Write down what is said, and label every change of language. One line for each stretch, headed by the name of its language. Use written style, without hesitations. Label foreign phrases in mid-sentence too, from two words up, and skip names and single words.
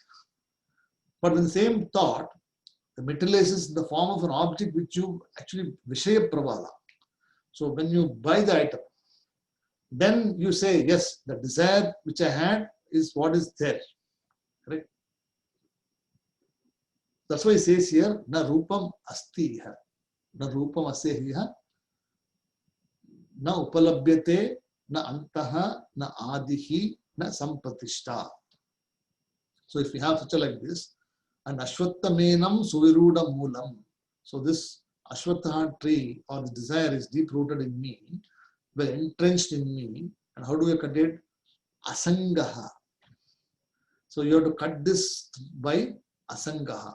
English: But when the same thought, the materializes in the form of an object which you actually
Sanskrit: Vishaya Pravala.
English: So when you buy the item, then you say, yes, the desire which I had is what is there. Correct? That's why he says here,
Sanskrit: na rupam asti ha. Na rupam asti ha. Na upalabhyate, na antaha, na adihi, na sampratishta.
English: So if we have such a like this, and
Sanskrit: Ashwattamenam Suviruda Moolam.
English: So this Ashwatha tree or the desire is deep rooted in me, well entrenched in me. And how do you cut it? Asangaha. So you have to cut this by Asangaha.